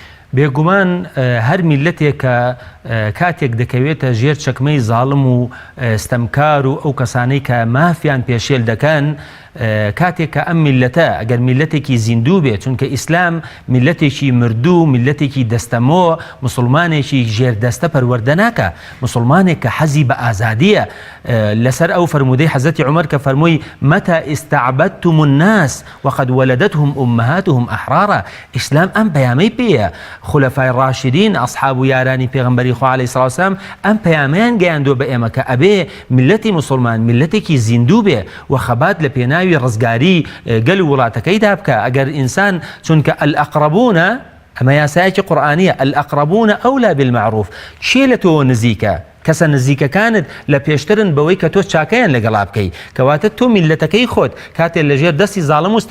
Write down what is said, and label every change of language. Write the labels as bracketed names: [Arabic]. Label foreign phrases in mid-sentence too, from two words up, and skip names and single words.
[Central Kurdish] بێگومان هەر میلەتێک کە کاتێک دەکەوێتە ژێر چەکمەی زاڵم و ستەمکار و ئەو کەسانەی کە مافیان پێشێل دەکەن کاتێک کە ئەم میلەتە ئەگەر میلەتێکی زیندوو بێت چونکە ئیسلام میلەتێکی مردوو میلەتێکی دەستەمۆ مسلمانێکی ژێردەستە پەروەردە ناکە مسلمانێک کە حەزی بە ئازادیە لەسەر ئەو فرمودەی حەزەتی عومەر کە فەرمووی [Arabic] مەتى استعبدتم الناس وقد ولدتهم أمهاتهم أحرارا. [Central Kurdish] ئیسلام ئەم پەیامەی پێیە خولەفای ڕاشدین ئەصحاب و یارانی پێغەمبەری خوا [Arabic] عەلەیهی سەڵات وسەلام [Central Kurdish] ئەم پەیامەیان گەیاندووە بە ئێمە کە ئەبێ میلەتی مسلمان میلەتێکی زیندوو بێ و خەبات لە پێناوی ڕزگاری گەل وڵاتەکەیدا بکە. ئەگەر ئینسان چونکە ئەلئەقرەبوونە ئەمە یاسایەکی قورئانیە [Arabic] ئەلئەقرەبوونە ئەولا بالمەعروف [Central Kurdish] چێ لە تۆ نزیکە کەسە نزیکەکانت لە پێشترن بەوەی کە تۆ چاکەیان لەگەڵا بکەی کەواتە تۆ میلەتەکەی خۆت کاتێ لەژێر دەستی زاڵم و